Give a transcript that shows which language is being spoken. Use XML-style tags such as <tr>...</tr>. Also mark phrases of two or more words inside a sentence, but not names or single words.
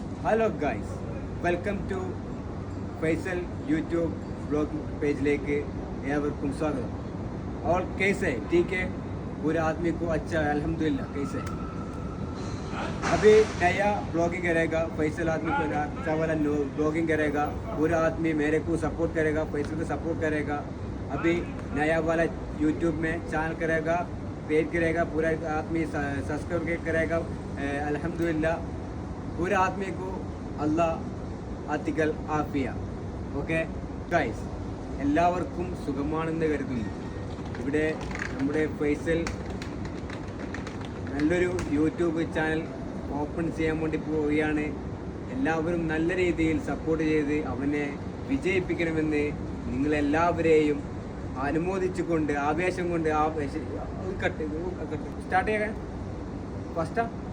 <en>Hello guys, welcome to Faisal YouTube blog</en> <ml>പേജിലേക്ക് ഏവർക്കും സ്വാഗതം.</ml> <hi>और कैसे ठीक है? पूरे आदमी को अच्छा है अल्हम्दुलिल्लाह. कैसे अभी नया ब्लॉगिंग करेगा फैसल आदमी को अच्छा वाला ब्लॉगिंग करेगा. पूरा आदमी मेरे को सपोर्ट करेगा, फैसल को सपोर्ट करेगा. अभी नया वाला यूट्यूब में चैनल करेगा, पेज करेगा, पूरा आदमी सब्सक्राइब करेगा. अल्हम्दुलिल्लाह पूरे आदमी को</hi> <ar>الله يعطيك العافية.</ar> <en>okay guys,</en> <ml>എല്ലാവർക്കും സുഖമാണെന്ന് കരുതുന്നു. ഇവിടെ നമ്മുടെ ഫൈസൽ നല്ലൊരു യൂട്യൂബ് ചാനൽ ഓപ്പൺ ചെയ്യാൻ വേണ്ടി പോവുകയാണ്. എല്ലാവരും നല്ല രീതിയിൽ സപ്പോർട്ട് ചെയ്ത് അവനെ വിജയിപ്പിക്കണമെന്ന് നിങ്ങളെല്ലാവരെയും അനുമോദിച്ചുകൊണ്ട് ആവേശം കൊണ്ട് സ്റ്റാർട്ട് ചെയ്യാൻ ഫസ്റ്റാ.</ml>